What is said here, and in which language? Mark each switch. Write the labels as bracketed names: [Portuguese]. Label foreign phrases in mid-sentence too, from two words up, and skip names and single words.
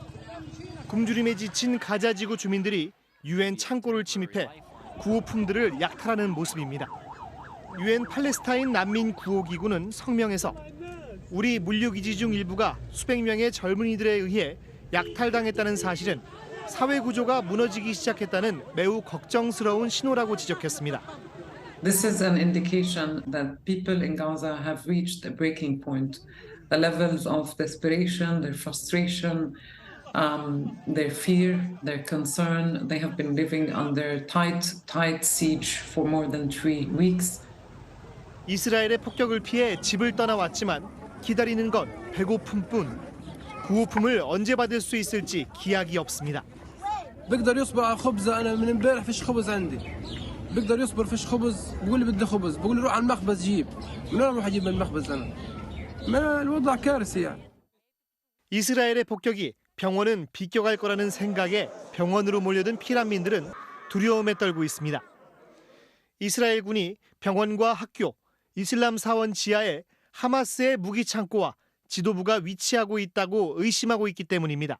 [Korean] 굶주림에 지친 가자 지구 주민들이 유엔 창고를 침입해 구호품들을 약탈하는 모습입니다. 유엔 팔레스타인 난민 구호기구는 성명에서 우리 물류기지 중 일부가 수백 명의 젊은이들에 의해 약탈당했다는 사실은 사회 구조가 무너지기 시작했다는 매우 걱정스러운 신호라고 지적했습니다. [English] This is an indication that people in Gaza have reached a breaking point. The levels of desperation, their frustration, their fear, their concern, they have been living under tight siege for more than 3 weeks. [Korean] 이스라엘의 폭격을 피해 집을 떠나왔지만 기다리는 건 배고픔뿐. 구호품을 언제 받을 수 있을지 기약이 없습니다. [Arabic] بقدر يصبر على خبز انا من امبارح فيش خبز عندي بقدر يصبر فيش خبز بقول لي بدي خبز بقول لي روح على المخبز جيب من وين اروح اجيب من المخبز انا ما الوضع كارثي يعني. [Korean] 이스라엘의 폭격이 병원은 비껴갈 거라는 생각에 병원으로 몰려든 피난민들은 두려움에 떨고 있습니다. 이스라엘군이 병원과 학교, 이슬람 사원 지하에 하마스의 무기 창고와 지도부가 위치하고 있다고 의심하고 있기 때문입니다.